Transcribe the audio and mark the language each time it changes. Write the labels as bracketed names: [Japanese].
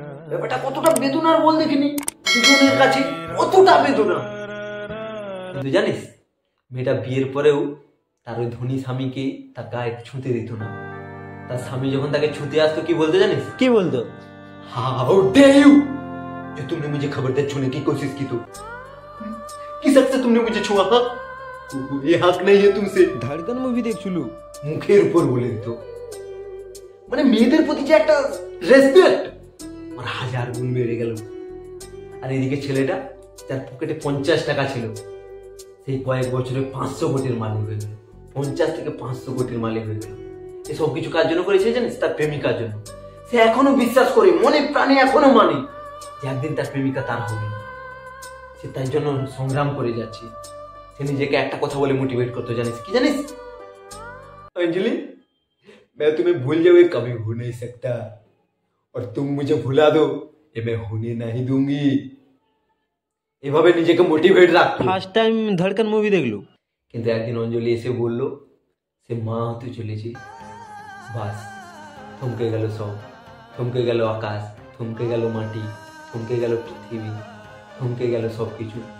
[Bangla] ব্যাপারটা কতটা বেদনার বল দেখিনি, দুজনের কাছে কতটা বেদনা। কিন্তু জানিস, মেয়েটা বিয়ের পরেও তার ওই ধনী স্বামীকে তার গায়ে ছুঁতে দিত না। তার স্বামী যখন তাকে ছুঁতে আসতো কি বলতো জানিস? কি বলতো? [English] how dare you, [Hindi] जो तुमने मुझे खबरदार छूने की कोशिश की तो किस हक से तुमने मुझे छुआ? ये हक नहीं है तुमसे। [Bangla] ধড়কন মুভি দেখছিলু? মুখের উপর বলে দিত, মানে মেয়েদের প্রতি যে একটা রেসপেক্ট আর 1000 গুণ বেড়ে গেল। আর এদিকে ছেলেটা, যার পকেটে 50 টাকা ছিল, সেই কয়েক বছরে 500 কোটির মালিক হয়ে গেল। 50 থেকে 500 কোটির মালিক হয়ে গেল। এসব কিছু কার জন্য করেছে জানিস? তার প্রেমিকার জন্য। সে এখনো বিশ্বাস করে, মনে প্রাণে এখনো মানে যে একদিন তার প্রেমিকা তার হবে। সে তার জন্য সংগ্রাম করে যাচ্ছে। সে নিজেকে একটা কথা বলে মোটিভেট করতে, জানিস কি জানিস? [Hindi] अंजलि, मैं तुम्हें भूल जाऊँ ये कभी हो नहीं सकता, और तुम मुझे भुला दो ये मैं होने नहीं दूंगी। [Bangla] এভাবে নিজেকে মোটিভেট রাখতো। ফার্স্ট টাইম ধড়কন মুভি দেখলু? কিন্তু একদিন অঞ্জলি এসে বলল সে মা হতে চলেছে। বাস থমকে গেল সব, থমকে গেল আকাশ, থমকে গেল মাটি, থমকে গেল পৃথিবী, থমকে গেল সবকিছু।